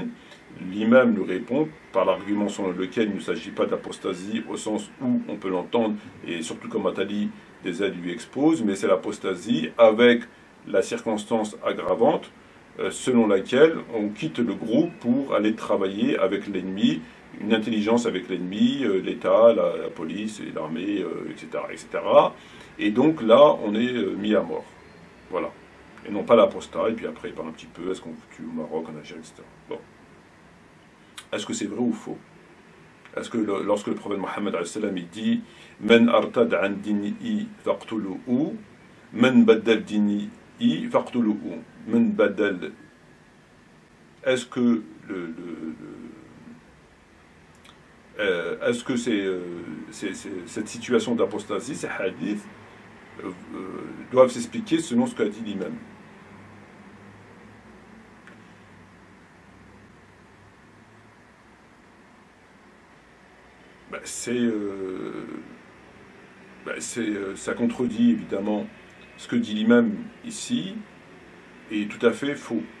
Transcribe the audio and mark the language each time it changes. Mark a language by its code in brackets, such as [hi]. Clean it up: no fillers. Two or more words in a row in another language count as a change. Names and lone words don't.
[fr] L'imam lui répond par l'argument selon lequel il ne s'agit pas d'apostasie au sens où on peut l'entendre, et surtout comme Attali des aides lui expose, mais c'est l'apostasie avec la circonstance aggravante selon laquelle on quitte le groupe pour aller travailler avec l'ennemi, une intelligence avec l'ennemi, l'État, la police, et l'armée, etc., etc. Et donc là, on est mis à mort. Voilà. Et non pas l'apostat, et puis après, il parle un petit peu, est-ce qu'on tue au Maroc, en Algérie, etc. Bon. Est-ce que c'est vrai ou faux? Est-ce que lorsque le prophète Mohammed il dit « [ar] من ارتد عن دينه فاقتلوه، من بدل دينه فاقتلوه » من بدل... [fr] Est-ce que est-ce que cette situation d'apostasie, ces hadiths, doivent s'expliquer selon ce qu'a dit l'imam? Ça contredit évidemment ce que dit l'imam ici, et tout à fait faux.